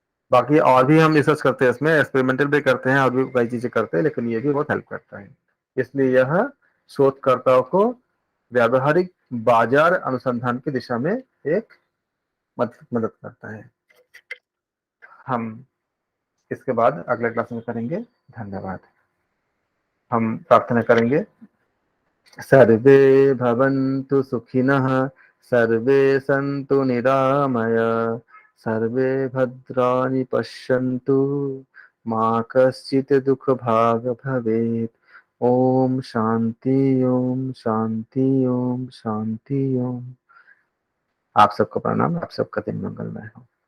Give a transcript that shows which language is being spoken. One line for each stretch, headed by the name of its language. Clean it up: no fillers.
Hindi: बाकी और भी हम रिसर्च करते हैं, इसमें एक्सपेरिमेंटल भी करते हैं और भी कई चीजें करते हैं, लेकिन ये भी बहुत हेल्प करता है। इसलिए यह शोधकर्ताओं को व्यावहारिक बाजार अनुसंधान की दिशा में एक मदद करता है। हम इसके बाद अगले क्लास में करेंगे। धन्यवाद। हम प्रार्थना करेंगे।
Sanskrit: सर्वे भवन्तु सुखिनः, सर्वे सन्तु निरामय, सर्वे भद्राणि पश्यन्तु, मा कश्चित् दुःखभाग् भवेत्।
Hindi: ओम शांति, ओम शांति, ओम शांति, ओम। आप सबको प्रणाम, आप सबका दिन मंगलमय हो।